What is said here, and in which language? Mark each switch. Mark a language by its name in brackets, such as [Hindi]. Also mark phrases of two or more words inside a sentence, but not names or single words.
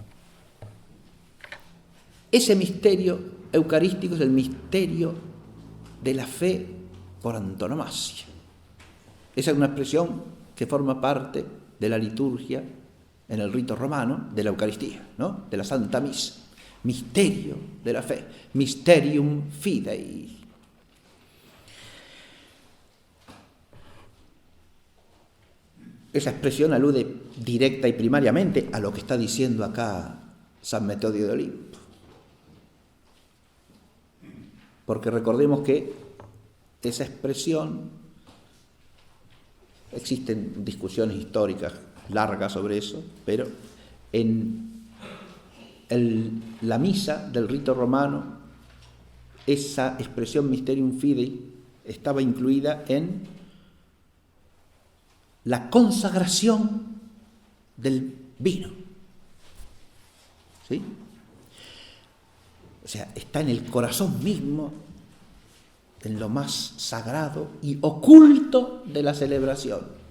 [Spanish] Ese misterio eucarístico es el misterio de la fe por antonomasia. Esa es una expresión que forma parte de la liturgia en el rito romano de la Eucaristía, ¿no? De la Santa Misa. Misterio de la fe, [Latin] mysterium fidei. [Spanish] Esa expresión alude directa y primariamente a lo que está diciendo acá San Metodio de Olimpo. Porque recordemos que esa expresión, existen discusiones históricas largas sobre eso, pero en la misa del rito romano, esa expresión [Latin] mysterium fidei [Spanish] estaba incluida en la consagración del vino. ¿Sí? O sea, está en el corazón mismo, en lo más sagrado y oculto de la celebración.